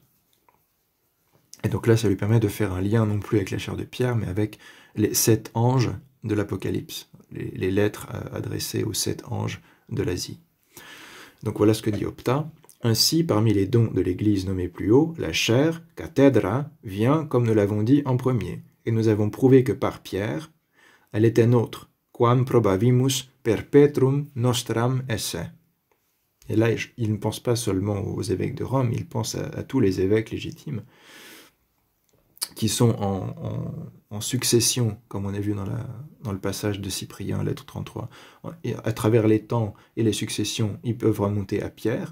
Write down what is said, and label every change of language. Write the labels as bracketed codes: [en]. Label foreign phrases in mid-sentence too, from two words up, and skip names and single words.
[fr] Et donc là, ça lui permet de faire un lien non plus avec la chaire de Pierre, mais avec les 7 anges de l'Apocalypse, les lettres adressées aux 7 anges de l'Asie. Donc voilà ce que dit Opta. Ainsi, parmi les dons de l'Église nommés plus haut, la chair, cathedra, vient, comme nous l'avons dit, en premier. Et nous avons prouvé que par Pierre, elle était nôtre, [la] quam probavimus perpetrum nostram esse. [fr] Et là, il ne pense pas seulement aux évêques de Rome, il pense à tous les évêques légitimes qui sont en succession, comme on a vu dans le passage de Cyprien, lettre 33. Et à travers les temps et les successions, ils peuvent remonter à Pierre.